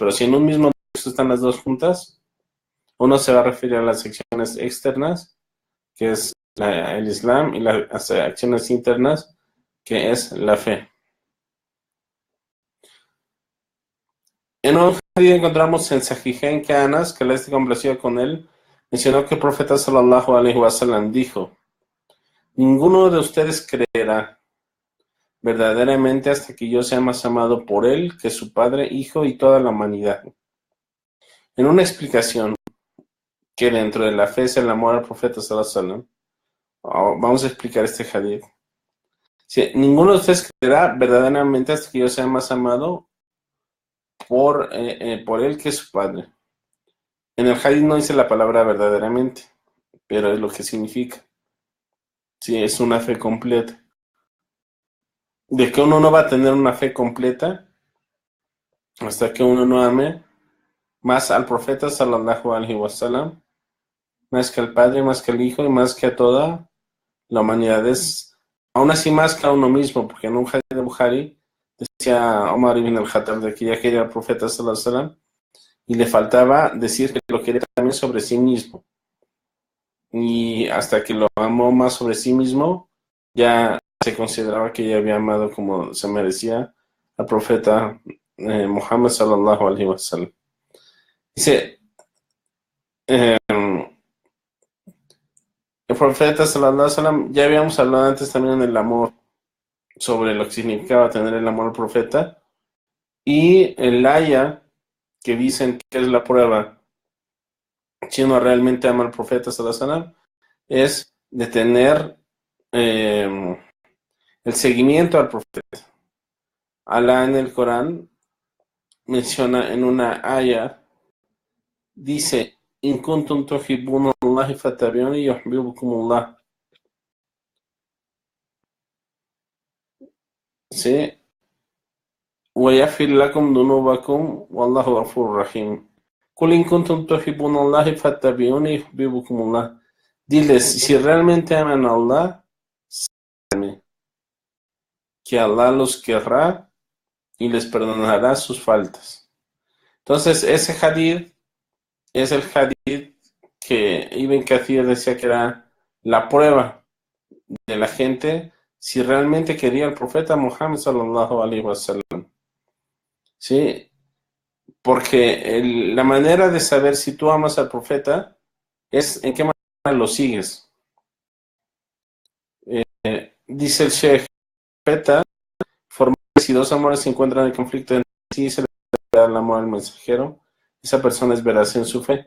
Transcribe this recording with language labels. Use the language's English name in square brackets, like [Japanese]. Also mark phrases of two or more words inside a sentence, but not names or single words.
[Spanish] Pero si en un mismo texto están las dos juntas, uno se va a referir a las acciones externas, que es el Islam, y las acciones internas, que es la fe. En un hadith encontramos en Sahihain que Anas, que Allah esté complacido con él, mencionó que el profeta [Arabic] صلى الله عليه وسلم [Spanish] dijo: ninguno de ustedes creerá verdaderamente hasta que yo sea más amado por él que su padre, hijo y toda la humanidad. En una explicación que dentro de la fe es el amor al profeta [Arabic] صلى الله عليه وسلم, [Spanish] vamos a explicar este hadith. Sí, ninguno de ustedes creerá verdaderamente hasta que yo sea más amado por él que su padre. En el hadith no dice la palabra verdaderamente, pero es lo que significa. Sí, es una fe completa. De que uno no va a tener una fe completa hasta que uno no ame más al profeta [Arabic] صلى الله عليه وسلم, [Spanish] más que al padre, más que al hijo y más que a toda la humanidad. Es aún así más que a uno mismo, porque en un hadith de Bukhari decía Omar ibn al-Khattab de que ya quería al profeta [Arabic] صلى الله عليه وسلم [Spanish] y le faltaba decir que lo quería también sobre sí mismo. Y hasta que lo amó más sobre sí mismo, ya se consideraba que ella había amado como se merecía al profeta Muhammad [Arabic] صلى الله عليه وسلم. [Spanish] Dice, eh, el profeta [Arabic] صلى الله عليه وسلم, [Spanish] ya habíamos hablado antes también en el amor, sobre lo que significaba tener el amor al profeta, y el aya que dicen que es la prueba si uno realmente ama al profeta [Arabic] صلى الله عليه وسلم, [Spanish] es de tener el seguimiento al profeta. Alá en el Corán menciona en una aya, dice, [Arabic] إن كنتم تحبون الله فاتبعوني يحببكم الله. [Spanish] ¿Sí? [Arabic] وَيَغْفِرْ لَكُمْ ذُنُوبَكُمْ وَاللَّهُ غَفُورٌ رَحِيمٌ. قُلْ إِن كُنتُمْ تُحِبُّونَ اللَّهَ فَاتَّبِعُونِي يُحْبِبْكُمُ اللَّهُ. [Spanish] Diles, si realmente aman a Allah, síganme, que Allah los querrá y les perdonará sus faltas. Entonces, ese hadith es el hadith que Ibn Kathir decía que era la prueba de la gente si realmente quería al profeta Muhammad [Arabic] صلى الله عليه وسلم. [Spanish] ¿Sí? Porque la manera de saber si tú amas al profeta es en qué manera lo sigues. Dice el Sheikh, profeta, formales si dos amores se encuentran en conflicto entre sí, se le da el amor al mensajero, esa persona es veraz en su fe.